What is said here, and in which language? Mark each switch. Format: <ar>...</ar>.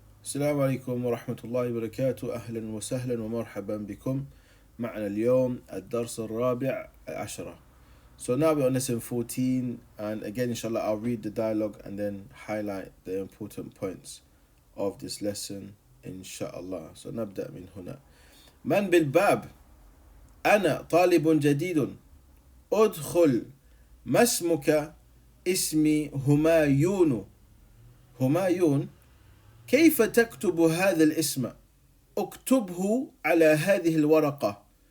<ar>السلام عليكم ورحمة الله وبركاته. أهلا وسهلا ومرحبا بكم معنا اليوم الدرس الرابع عشرة.</ar> <en>So now we're on lesson 14, and again inshallah I'll read the dialogue and then highlight the important points of this lesson inshallah. So</en> <ar>نبدأ من هنا. من بالباب؟ أنا طالب جديد. أدخل. ما اسمك؟ اسمي همايون. همايون؟ كيف تكتب هذا الاسم؟ اكتبه على هذه الورقة.</ar>